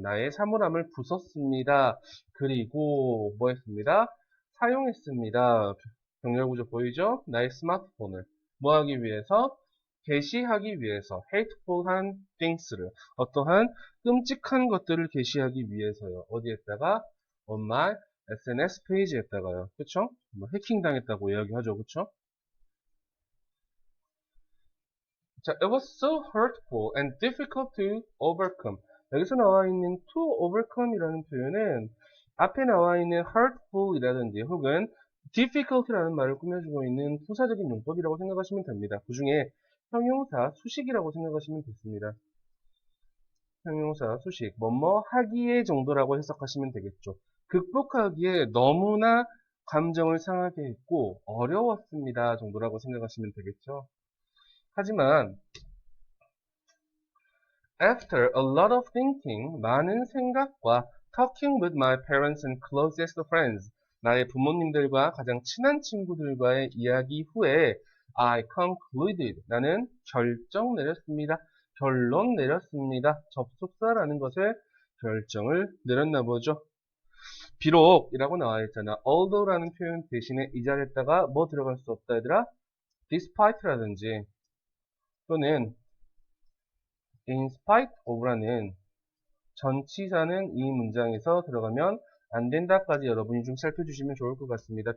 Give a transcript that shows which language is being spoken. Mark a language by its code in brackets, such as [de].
[ko] 나의 사물함을 부쉈습니다. 그리고 뭐 했습니다? 사용했습니다. 병렬 구조 보이죠? 나의 스마트폰을 뭐 하기 위해서? 게시하기 위해서 hateful한 things를 어떠한 끔찍한 것들을 게시하기 위해서요. 어디에다가? [en] on my SNS 페이지에다가요. [ko] 그쵸? 뭐 해킹 당했다고 이야기하죠. 그쵸? [en] 자, it was so hurtful and difficult to overcome. [ko] 여기서 나와 있는 to overcome 이라는 표현은 앞에 나와 있는 hurtful 이라든지 혹은 difficult라는 말을 꾸며주고 있는 부사적인 용법이라고 생각하시면 됩니다. 그 중에 형용사 수식이라고 생각하시면 됐습니다. 형용사 수식, 뭐뭐 하기에 정도라고 해석하시면 되겠죠. 극복하기에 너무나 감정을 상하게 했고 어려웠습니다 정도라고 생각하시면 되겠죠. 하지만 [en] after a lot of thinking, [ko] 많은 생각과 [en] talking with my parents and closest friends, [ko] 나의 부모님들과 가장 친한 친구들과의 이야기 후에 [en] I concluded, [ko] 나는 결정 내렸습니다. 결론 내렸습니다. 접속사라는 것을 결정을 내렸나 보죠. 비록이라고 나와 있잖아. although라는 표현 대신에 이 자리에다가 뭐 들어갈 수 없다 얘들아? despite라든지 또는 in spite of라는 전치사는 이 문장에서 들어가면 안 된다까지 여러분이 좀 살펴주시면 좋을 것 같습니다.